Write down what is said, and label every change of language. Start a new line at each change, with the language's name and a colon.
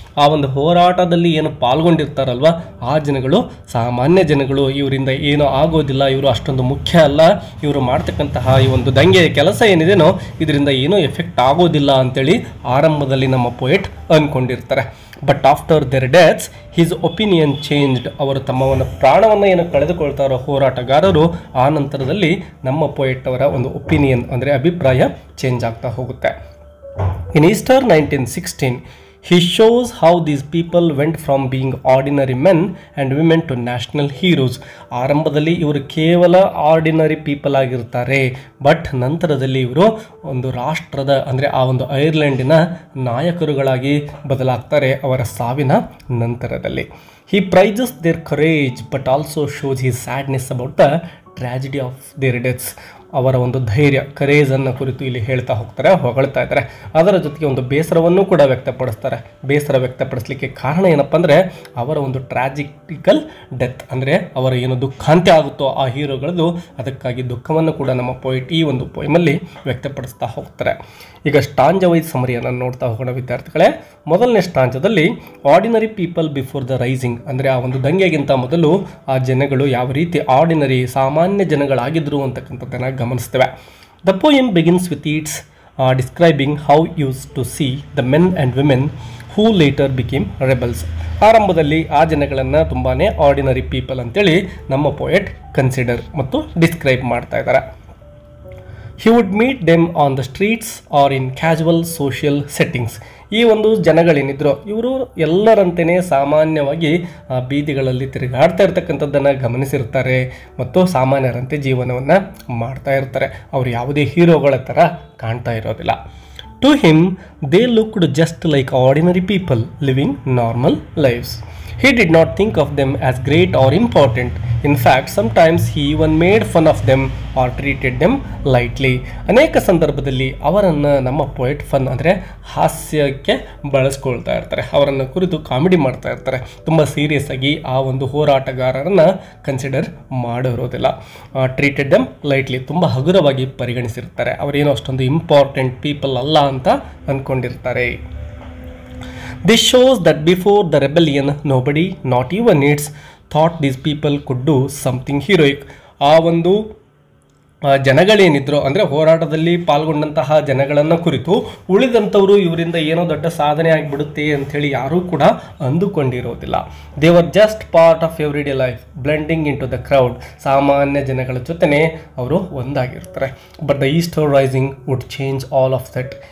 Kannada: ಆ ಒಂದು ಹೋರಾಟದಲ್ಲಿ ಏನು ಪಾಲ್ಗೊಂಡಿರ್ತಾರಲ್ವ ಆ ಜನಗಳು ಸಾಮಾನ್ಯ ಜನಗಳು, ಇವರಿಂದ ಏನೂ ಆಗೋದಿಲ್ಲ, ಇವರು ಅಷ್ಟೊಂದು ಮುಖ್ಯ ಅಲ್ಲ, ಇವರು ಮಾಡ್ತಕ್ಕಂತಹ ಈ ಒಂದು ದಂಗೆ ಕೆಲಸ ಏನಿದೆನೋ ಇದರಿಂದ ಏನೂ ಎಫೆಕ್ಟ್ ಆಗೋದಿಲ್ಲ ಅಂತೇಳಿ ಆರಂಭದಲ್ಲಿ ನಮ್ಮ poet ಅಂದ್ಕೊಂಡಿರ್ತಾರೆ.
English: But after their deaths his opinion changed.
Kannada: ಅವರು ತಮ್ಮವನ್ನು ಪ್ರಾಣವನ್ನು ಏನು ಕಳೆದುಕೊಳ್ತಾರೋ ಹೋರಾಟಗಾರರು, ಆ ನಂತರದಲ್ಲಿ ನಮ್ಮ ಪೋಯೆಟ್ ಅವರ ಒಂದು ಒಪಿನಿಯನ್ ಅಂದರೆ ಅಭಿಪ್ರಾಯ ಚೇಂಜ್ ಆಗ್ತಾ ಹೋಗುತ್ತೆ.
English: In Easter 1916 he shows how these people went from being ordinary men and women to national heroes.
Kannada: ಆರಂಭದಲ್ಲಿ ಇವರು ಕೇವಲ ಆರ್ಡಿನರಿ ಪೀಪಲ್ ಆಗಿರ್ತಾರೆ, ಬಟ್ ನಂತರದಲ್ಲಿ ಇವರು ಒಂದು ರಾಷ್ಟ್ರದ ಅಂದರೆ ಆ ಒಂದು ಐರ್ಲೆಂಡಿನ ನಾಯಕರುಗಳಾಗಿ ಬದಲಾಗ್ತಾರೆ ಅವರ ಸಾವಿನ ನಂತರದಲ್ಲಿ.
English: He praises their courage but also shows his sadness about the tragedy of their deaths.
Kannada: ಅವರ ಒಂದು ಧೈರ್ಯ, ಕರೇಜನ್ನು ಕುರಿತು ಇಲ್ಲಿ ಹೇಳ್ತಾ ಹೋಗ್ತಾರೆ, ಹೊಗಳ್ತಾ ಇದ್ದಾರೆ. ಅದರ ಜೊತೆಗೆ ಒಂದು ಬೇಸರವನ್ನು ಕೂಡ ವ್ಯಕ್ತಪಡಿಸ್ತಾರೆ. ಬೇಸರ ವ್ಯಕ್ತಪಡಿಸಲಿಕ್ಕೆ ಕಾರಣ ಏನಪ್ಪ ಅಂದರೆ ಅವರ ಒಂದು ಟ್ರಾಜಿಕಲ್ ಡೆತ್, ಅಂದರೆ ಅವರ ಏನು ದುಃಖಾಂತ್ಯ ಆಗುತ್ತೋ ಆ ಹೀರೋಗಳದ್ದು, ಅದಕ್ಕಾಗಿ ದುಃಖವನ್ನು ಕೂಡ ನಮ್ಮ ಪೋಯಿಟ್ ಈ ಒಂದು ಪೋಯಮಲ್ಲಿ ವ್ಯಕ್ತಪಡಿಸ್ತಾ ಹೋಗ್ತಾರೆ. ಈಗ ಸ್ಟಾಂಜ ವೈಸ್ ಸಮರಿಯನ್ನು ನೋಡ್ತಾ ಹೋಗೋಣ ವಿದ್ಯಾರ್ಥಿಗಳೇ. ಮೊದಲನೇ ಸ್ಟಾಂಜದಲ್ಲಿ
English: ordinary people before the rising,
Kannada: ಅಂದರೆ ಆ ಒಂದು ದಂಗೆಗಿಂತ ಮೊದಲು ಆ ಜನಗಳು ಯಾವ ರೀತಿ ಆರ್ಡಿನರಿ ಸಾಮಾನ್ಯ ಜನಗಳಾಗಿದ್ದರು ಅಂತಕ್ಕಂಥದ್ದನ್ನು ಗಮನಿಸ್ತೇವೆ.
English: The poem begins with its describing how used to see the men and women who later became rebels.
Kannada: ಆರಂಭದಲ್ಲಿ ಆ ಜನಗಳನ್ನು ತುಂಬಾ ಆರ್ಡಿನರಿ ಪೀಪಲ್ ಅಂತೇಳಿ ನಮ್ಮ ಪೋಯೆಟ್ ಕನ್ಸಿಡರ್ ಮತ್ತು ಡಿಸ್ಕ್ರೈಬ್ ಮಾಡ್ತಾ ಇದ್ದಾರೆ.
English: He would meet them on the streets or in casual social settings.
Kannada: ಈ ಒಂದು ಜನಗಳೇನಿದ್ರು ಇವರು ಎಲ್ಲರಂತೆಯೇ ಸಾಮಾನ್ಯವಾಗಿ ಬೀದಿಗಳಲ್ಲಿ ತಿರುಗಾಡ್ತಾ ಇರ್ತಕ್ಕಂಥದ್ದನ್ನು ಗಮನಿಸಿರ್ತಾರೆ ಮತ್ತು ಸಾಮಾನ್ಯರಂತೆ ಜೀವನವನ್ನು ಮಾಡ್ತಾ ಇರ್ತಾರೆ. ಅವರು ಯಾವುದೇ ಹೀರೋಗಳ ಥರ ಕಾಣ್ತಾ ಇರೋದಿಲ್ಲ.
English: To him, they looked just like ordinary people living normal lives. He did not think of them as great or important. In fact, sometimes he even made fun of them or treated them lightly.
Kannada: ಅನೇಕ ಸಂದರ್ಭದಲ್ಲಿ ಅವರನ್ನು ನಮ್ಮ poet fun ಅಂದರೆ ಹಾಸ್ಯಕ್ಕೆ ಬಳಸ್ಕೊಳ್ತಾ ಇರ್ತಾರೆ. ಅವರನ್ನು ಕುರಿತು comedy ಮಾಡ್ತಾ ಇರ್ತಾರೆ. ತುಂಬ ಸೀರಿಯಸ್ ಆಗಿ ಆ ಒಂದು ಹೋರಾಟಗಾರರನ್ನು ಕನ್ಸಿಡರ್ ಮಾಡಿರೋದಿಲ್ಲ.
English: treated them lightly,
Kannada: ತುಂಬ ಹಗುರವಾಗಿ ಪರಿಗಣಿಸಿರ್ತಾರೆ. ಅವರೇನೋ ಅಷ್ಟೊಂದು ಇಂಪಾರ್ಟೆಂಟ್ ಪೀಪಲ್ ಅಲ್ಲ ಅಂತ ಅಂದ್ಕೊಂಡಿರ್ತಾರೆ.
English: This shows that before the rebellion, nobody, not even its, thought these people could do something heroic.
Kannada: ಆ ಒಂದು ಜನಗಳೇನಿದ್ರು ಅಂದರೆ ಹೋರಾಟದಲ್ಲಿ ಪಾಲ್ಗೊಂಡಂತಹ ಜನಗಳನ್ನು ಕುರಿತು ಉಳಿದಂಥವರು ಇವರಿಂದ ಏನೋ ದೊಡ್ಡ ಸಾಧನೆ ಆಗಿಬಿಡುತ್ತೆ ಅಂಥೇಳಿ ಯಾರೂ ಕೂಡ ಅಂದುಕೊಂಡಿರೋದಿಲ್ಲ.
English: They were just part of everyday life, blending into the crowd.
Kannada: ಸಾಮಾನ್ಯ ಜನಗಳ ಜೊತೆನೇ ಅವರು ಒಂದಾಗಿರ್ತಾರೆ.
English: But the Easter rising would change all of that.